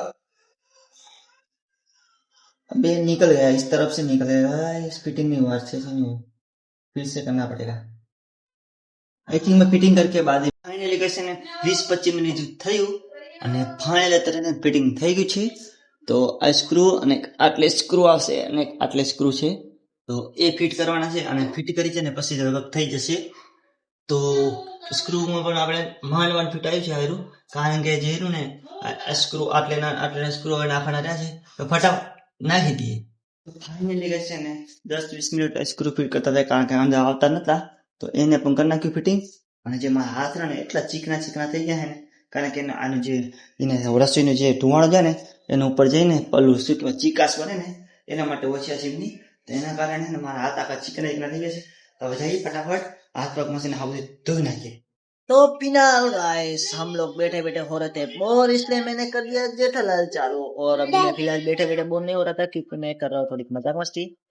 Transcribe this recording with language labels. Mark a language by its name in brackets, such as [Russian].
[Hindi] अभी निकल गया, इस तरफ से निकल गया, इस फिटिंग नहीं हुआ, अच्छे से नहीं हुआ, फिर से करना पड़ेगा। आई थिंक मैं फिटिंग करके बाद फाइनली कैसे ने [Gujarati] 20-25 મિનિટ થયું અને ફાઇનલ અત્યારે ફિટિંગ થઈ ગયું છે। તો આ સ્ક્રૂ અને આટલે સ્ક્રૂ આવશે અને આટલે સ્ક્રૂ છે, તો એ ફિટ કરવાના છે અને ફિટ કરી છે ને પછી લગભગ થઈ જશે। તો સ્ક્રૂમાં પણ આપણે માંડ ફિટ આવ્યું છે હારું, કારણ કે જે રહ્યું ને આ સ્ક્રૂ આટલે સ્ક્રૂ હવે નાખવાના રહ્યા છે, તો ફટાફટ નાખી દઈએ। ફાઇનલી કહે છે ને 10-20 મિનિટ સ્ક્રૂ ફિટ કરતા હતા, કારણ કે અંદર આવતા નતા, તો એને પણ કરી નાખ્યું ફિટિંગ। અને જે મારા હાથ ને એટલા ચીકણા થઈ ગયા છે ને, કારણ કે આનું જે રસીનું જે ધુવાણો જાય ને એના ઉપર જઈને પેલું ચીકાશ બને ને, એના માટે ઓછા ચીમની, તો એના કારણે મારા હાથ આખા ચીકણા થઈ ગયા છે। [Hindi] तो जाइए फटाफट हाथ पग मशीन हाथ धो नाखिए। तो फिलहाल गाइस हम लोग बैठे बैठे हो रहे थे बोर, इसलिए मैंने कर दिया जेठालाल चालू। और अभी मैं फिलहाल बैठे बैठे बोर नहीं हो रहा था क्योंकि मैं कर रहा हूँ थोड़ी मजाक मस्ती।